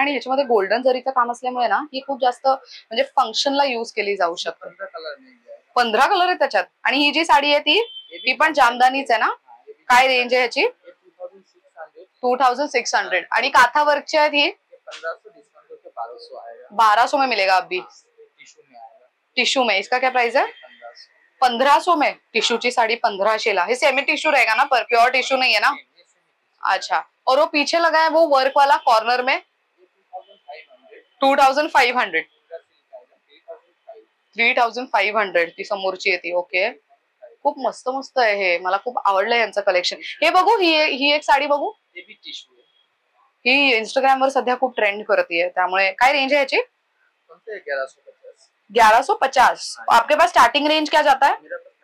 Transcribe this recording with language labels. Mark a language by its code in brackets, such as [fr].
[mr] आणि ह्याच्यामध्ये गोल्डन जरीचं काम असल्यामुळे ना ही खूप जास्त म्हणजे फंक्शनला युज केली जाऊ शकते. 15 कलर आहेत त्याच्यात. आणि ही जी साडी आहे ती पण जामदानीच आहे ना. काय रेंज आहे ह्याची? 2600. आणि काथा वर्कची आहे ही 1200 में मिलेगा अभी. [hi] टिश्यू में इसका क्या प्राइस है? 1500 में. टिश्यू की साड़ी 1500 ला. ये सेमी टिश्यू रहेगा ना, पर प्योर टिश्यू नहीं है ना? अच्छा. और वो पीछे लगा है वो वर्क वाला कॉर्नर में 2500. [mr] 3500 ती समोरची येते. ओके. खूप मस्त मस्त आहे हे. मला खूप आवडलं यांचं कलेक्शन. हे बघू, ही एक साडी बघू. ही इंस्टाग्राम वर सध्या खूप ट्रेंड करतीये, त्यामुळे काय रेंज है याची? 1150. [hi] आपके पास स्टार्टिंग रेंज क्या जाता है?